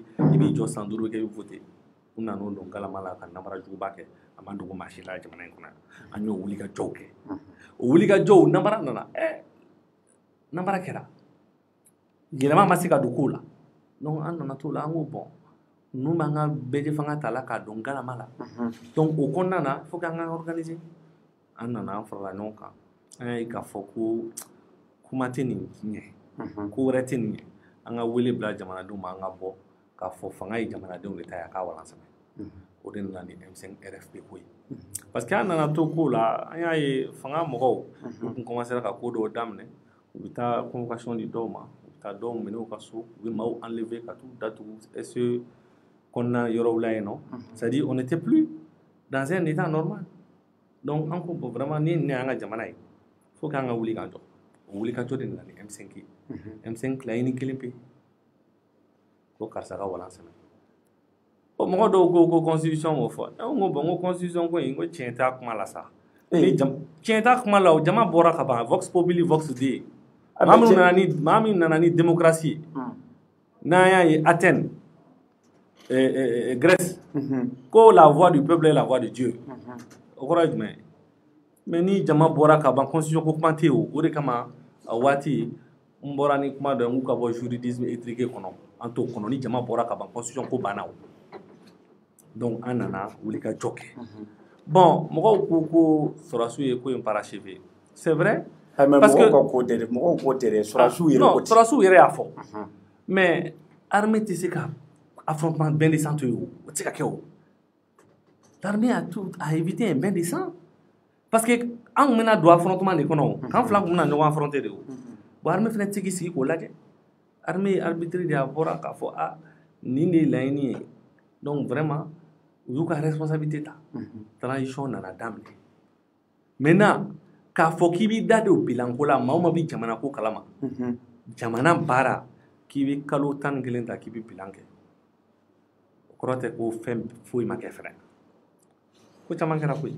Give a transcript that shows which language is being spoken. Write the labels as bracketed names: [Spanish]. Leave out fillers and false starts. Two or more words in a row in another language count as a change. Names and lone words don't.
[Bambara] i b'i jɔ san 5 kɛ i bɛ voter u nan'o don galama la ka namara juguba kɛ a ma dogo maa si la jamana in kɔnɔ an y'o wulikajɔw kɛ o wulikajɔw namara nana namara kɛra yɛlɛma ma se ka don kow la donc an nana t'o la an ko bon ninnu b'an ka bɛɛ fanga ta la k'a don galama la donc o kɔnɔna na [French] il faut que [Bambara] an ka organiser an nana an farala ɲɔgɔn kan an y'a ye k'a fɔ ko kuma tɛ nin ɲɛ ko wɛrɛ tɛ nin ɲɛ an ka wele bila jamanadenw ma an ka bɔ k'a fɔ fanga ye jamanadenw de ta ye a k'a walansɛbɛ o de nana ni M5 RFP ko ye [French] parce que [Bambara] an nana to ko la an y'a ye fanga mɔgɔw u tun commencera ka ko dɔw daminɛ u bɛ taa convocation di dɔw ma u bɛ taa dɔw minɛ u ka so u bɛ maaw enlever ka t'u datugu SE kɔnɔna yɔrɔw la yen nɔ [French] c'est-à-dire on n'était plus dans un état normal donc [Bambara] an ko bon vraiment ni nin y'an ka jamana ye faut que an ka wuli k'an jɔ o wulikajɔ de nana ni M5 ye M5 laɲini kelen pe ko karisa ka walansɛbɛ o mɔgɔ dɔw ko constitution m'o fɔ n ko bon n ko constitution ko in ko tiɲɛ t'a kuma la sa tiɲɛ t'a kuma la o jama bɔra ka ban [Latin] vox populi vox dei [Bambara] maa min nana ni démocratie ye n'an y'a ye Athènes Grèce ko [French] la voix du peuple est la voix de Dieu [Bambara] o kɔrɔ ye jumɛn ye mais ni jama bɔra ka ban constitution ko kuma tɛ yen o de kama a waati n bɔra ni kuma dɔ ye n k'u ka bɔ [French] juridisme étriqué [Bambara] kɔnɔ an t'o kɔnɔ ni jama bɔra ka ban constitution ko banna o donc an nana wulikajɔ kɛ bon mɔgɔw ko sɔrɔdasiw ye ko in [French] parachevé c'est vrai parce que [Bambara] mɔgɔw ko tɛ dɛ sɔrɔdasiw yɛrɛ ko ten sɔrɔdasiw yɛrɛ y'a fɔ mais armée tɛ se ka [French] affrontement bain de sang [Bambara] to ye o tɛ se ka kɛ o [French] l'armée a évité un bain de sang parce [Bambara] que an tun bɛna don affrontement de kɔnɔ o k'an fila tun bɛna ɲɔgɔn affronter de o bon armée fana tɛ se k'i sigi k'o lajɛ armée ye arbitre de a bɔra k'a fɔ nin de ye laɲini ye [French] donc vraiment [Bambara] u y'u ka responsabilité ta transition nana daminɛ maintenant k'a fɔ k'i b'i da don bilanko la maa o maa bɛ jamana ko kalama jamana baara k'i bɛ kalo 11 ta k'i bɛ bilan kɛ o kɔrɔ tɛ ko fɛn foyi ma kɛ fɛnɛ ko caman kɛra koyi